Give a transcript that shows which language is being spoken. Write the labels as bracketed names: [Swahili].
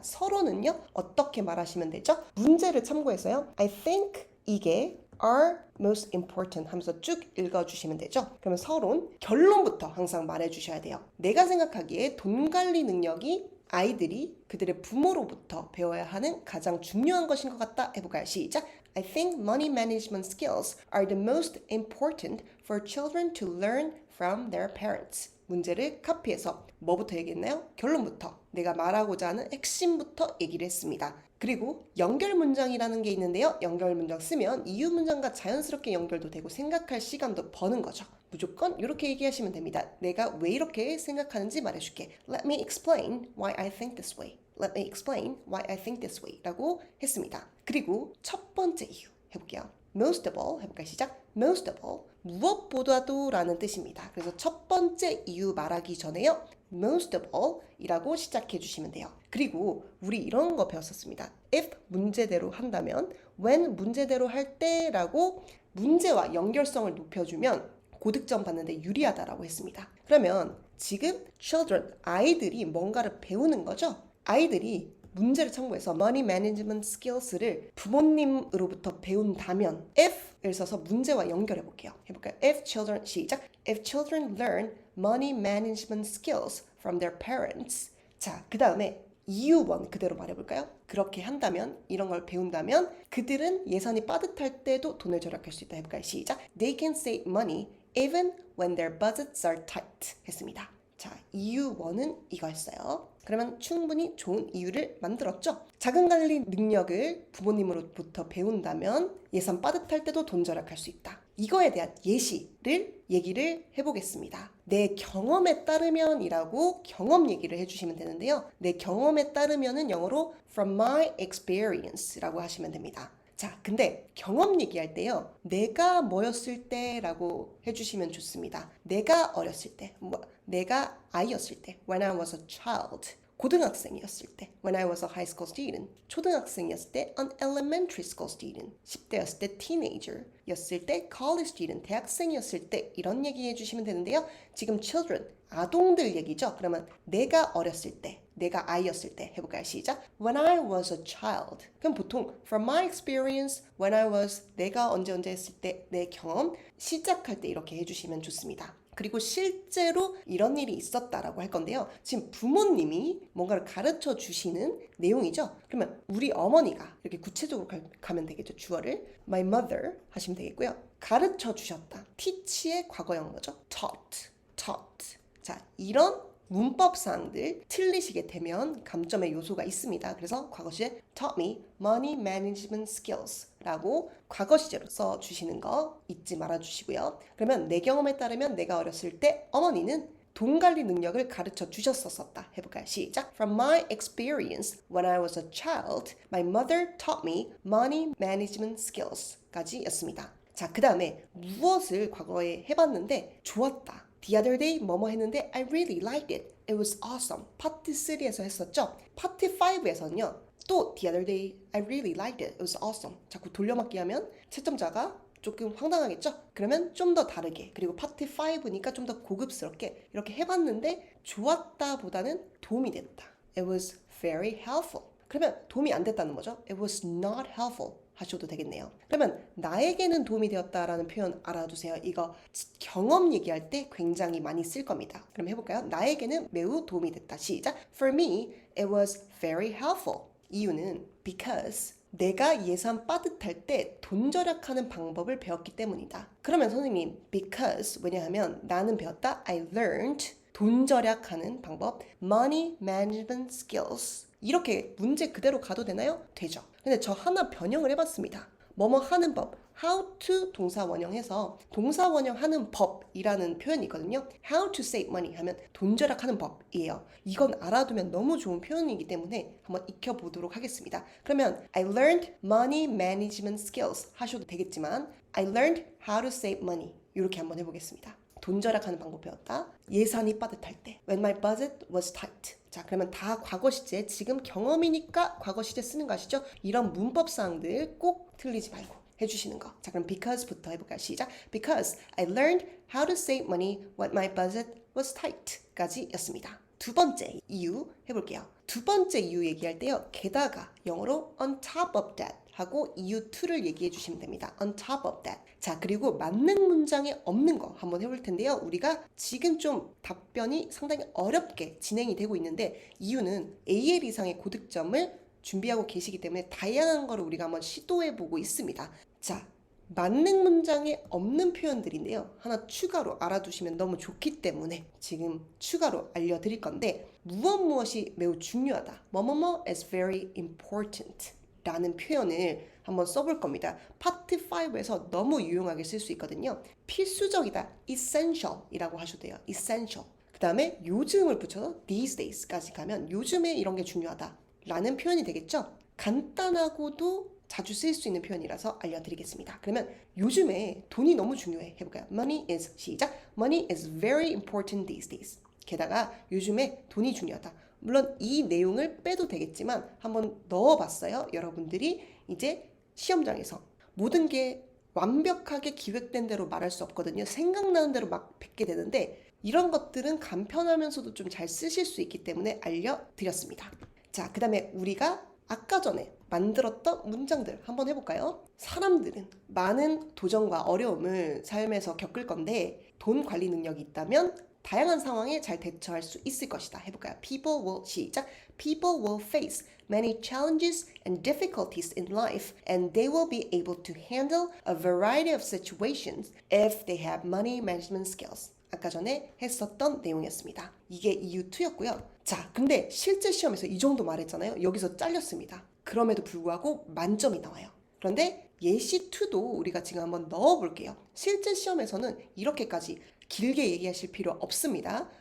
[Korean] 서론은요 어떻게 말하시면 되죠? 문제를 참고해서요 [English] I think [Korean] 이게 [English] are most important [Korean] 하면서 쭉 읽어주시면 되죠. 그러면 서론 결론부터 항상 말해주셔야 돼요. 내가 생각하기에 돈 관리 능력이 아이들이 그들의 부모로부터 배워야 하는 가장 중요한 것인 것 같다 해볼까요? 시작! [English] I think money management skills are the most important for children to learn from their parents. [Korean] 문제를 카피해서 뭐부터 얘기했나요? 결론부터 내가 말하고자 하는 핵심부터 얘기를 했습니다. 그리고 연결 문장이라는 게 있는데요. 연결 문장 쓰면 이유 문장과 자연스럽게 연결도 되고 생각할 시간도 버는 거죠. 무조건 이렇게 얘기하시면 됩니다. 내가 왜 이렇게 생각하는지 말해줄게. [English] Let me explain why I think this way. Let me explain why I think this way [Korean] 라고 했습니다. 그리고 첫 번째 이유 해볼게요. [English] Most of all 해볼까요? [Korean] 시작. [English] Most of all [Korean] 무엇보다도 라는 뜻입니다. 그래서 첫 번째 이유 말하기 전에요. [English] Most of all [Korean] 이라고 시작해 주시면 돼요. 그리고 우리 이런 거 배웠었습니다. If 문제대로 한다면 when 문제대로 할 때라고 문제와 연결성을 높여주면 고득점 받는데 유리하다라고 했습니다. 그러면 지금 children, 아이들이 뭔가를 배우는 거죠? 아이들이 문제를 참고해서 [English] money management skills [Korean] 를 부모님으로부터 배운다면 if을 써서 문제와 연결해 볼게요. 해볼까요? [English] If children, [Korean] 시작. [English] If children learn money management skills from their parents. [Korean] 자, 그 다음에 이유원 그대로 말해볼까요? 그렇게 한다면, 이런 걸 배운다면 그들은 예산이 빠듯할 때도 돈을 절약할 수 있다. 해볼까요? 시작. [English] They can save money even when their budgets are tight. [Korean] 했습니다. 자, 이유 1은 이거였어요. 그러면 충분히 좋은 이유를 만들었죠. 자금 관리 능력을 부모님으로부터 배운다면 예산 빠듯할 때도 돈 절약할 수 있다. 이거에 대한 예시를 얘기를 해보겠습니다. 내 경험에 따르면이라고 경험 얘기를 해주시면 되는데요. 내 경험에 따르면은 영어로 [English] from my experience [Korean] 라고 하시면 됩니다. 자, 근데 경험 얘기할 때요. 내가 뭐였을 때라고 해주시면 좋습니다. 내가 어렸을 때, 내가 아이였을 때, [English] when I was a child. [Korean] 고등학생이었을 때, [English] when I was a high school student. [Korean] 초등학생이었을 때, [English] an elementary school student. [Korean] 10대였을 때, teenager였을 때, [English] college student. [Korean] 대학생이었을 때 이런 얘기 해주시면 되는데요. 지금 children, 아동들 얘기죠. 그러면 내가 어렸을 때, 내가 아이였을 때 해볼까요? 시작. [English] When I was a child. [Korean] 그럼 보통 [English] from my experience, when I was, [Korean] 내가 언제 했을 때, 내 경험, 시작할 때 이렇게 해주시면 좋습니다. 그리고 실제로 이런 일이 있었다라고 할 건데요. 지금 부모님이 뭔가를 가르쳐 주시는 내용이죠. 그러면 우리 어머니가 이렇게 구체적으로 가면 되겠죠. 주어를 my mother 하시면 되겠고요. 가르쳐 주셨다. teach의 과거형 뭐죠? [English] taught. [Korean] 자, 이런 문법사항들 틀리시게 되면 감점의 요소가 있습니다. 그래서 과거 시제 [English] taught me money management skills [Korean] 라고 과거 시제로 써주시는 거 잊지 말아주시고요. 그러면 내 경험에 따르면 내가 어렸을 때 어머니는 돈 관리 능력을 가르쳐 주셨었다. 해볼까요? 시작. [English] From my experience when I was a child, my mother taught me money management skills [Korean] 까지 였습니다. 자, 그 다음에 무엇을 과거에 해봤는데 좋았다. [English] The other day [Korean] 뭐뭐 했는데 [English] I really liked it. It was awesome. [Korean] 파트 3에서 했었죠. 파트 5에서는요. 또 [English] the other day I really liked it. It was awesome. [Korean] 자꾸 돌려막기 하면 채점자가 조금 황당하겠죠? 그러면 좀 더 다르게 그리고 파트 5니까 좀 더 고급스럽게 이렇게 해봤는데 좋았다 보다는 도움이 됐다. [English] It was very helpful. [Korean] 그러면 도움이 안 됐다는 거죠. [English] It was not helpful. [Korean] 하셔도 되겠네요. 그러면 나에게는 도움이 되었다라는 표현 알아두세요. 이거 경험 얘기할 때 굉장히 많이 쓸 겁니다. 그럼 해볼까요? 나에게는 매우 도움이 됐다. 시작. [English] For me, it was very helpful. [Korean] 이유는 because 내가 예산 빠듯할 때 돈 절약하는 방법을 배웠기 때문이다. 그러면 선생님, because 왜냐하면 나는 배웠다. [English] I learned [Korean] 돈 절약하는 방법, [English] money management skills. [Korean] 이렇게 문제 그대로 가도 되나요? 되죠. 근데 저 하나 변형을 해봤습니다. 뭐뭐 하는 법, how to 동사 원형해서 동사 원형하는 법이라는 표현이 있거든요. How to save money 하면 돈 절약하는 법이에요. 이건 알아두면 너무 좋은 표현이기 때문에 한번 익혀보도록 하겠습니다. 그러면 [English] I learned money management skills [Korean] 하셔도 되겠지만 [English] I learned how to save money [Korean] 이렇게 한번 해보겠습니다. 돈 절약하는 방법 배웠다. 예산이 빠듯할 때. [English] When my budget was tight. [Korean] 자, 그러면 다 과거 시제, 지금 경험이니까 과거 시제 쓰는 거 아시죠? 이런 문법 사항들 꼭 틀리지 말고 해주시는 거. 자, 그럼 because부터 해볼까요? 시작. [English] Because I learned how to save money when my budget was tight [Korean] 까지 였습니다. 두 번째 이유 해볼게요. 두 번째 이유 얘기할 때요. 게다가 영어로 on top of that 하고 이유 2를 얘기해 주시면 됩니다. [English] On top of that. [Korean] 자, 그리고 맞는 문장에 없는 거 한번 해볼 텐데요. 우리가 지금 좀 답변이 상당히 어렵게 진행이 되고 있는데 이유는 AL 이상의 고득점을 준비하고 계시기 때문에 다양한 거를 우리가 한번 시도해 보고 있습니다. 자, 만능 문장에 없는 표현들인데요. 하나 추가로 알아두시면 너무 좋기 때문에 지금 추가로 알려드릴 건데 무엇이 매우 중요하다. 뭐뭐뭐 [English] is very important [Korean] 라는 표현을 한번 써볼 겁니다. 파트 5에서 너무 유용하게 쓸 수 있거든요. 필수적이다. essential 이라고 하셔도 돼요. [English] essential. [Korean] 그 다음에 요즘을 붙여서 [English] these days [Korean] 까지 가면 요즘에 이런 게 중요하다 라는 표현이 되겠죠. 간단하고도 자주 쓸 수 있는 표현이라서 알려드리겠습니다. 그러면 요즘에 돈이 너무 중요해 해볼까요? [English] Money is [Korean] 시작. [English] Money is very important these days. [Korean] 게다가 요즘에 돈이 중요하다. 물론 이 내용을 빼도 되겠지만 한번 넣어봤어요. 여러분들이 이제 시험장에서 모든 게 완벽하게 기획된 대로 말할 수 없거든요. 생각나는 대로 막 뱉게 되는데 이런 것들은 간편하면서도 좀 잘 쓰실 수 있기 때문에 알려드렸습니다. 자, 그 다음에 우리가 아까 전에 만들었던 문장들 한번 해볼까요? 사람들은 많은 도전과 어려움을 삶에서 겪을 건데 돈 관리 능력이 있다면 다양한 상황에 잘 대처할 수 있을 것이다. 해볼까요? [English] People will [Korean] 시작. [English] People will face many challenges and difficulties in life, and they will be able to handle a variety of situations if they have money management skills. [Korean] 아까 전에 했었던 내용이었습니다. 이게 이유2였고요. 자, 근데 실제 시험에서 이 정도 말했잖아요. 여기서 잘렸습니다. 그럼에도 불구하고 만점이 나와요. 그런데 예시2도 우리가 지금 한번 넣어볼게요. 실제 시험에서는 이렇게까지 길게 얘기하실 필요 없습니다.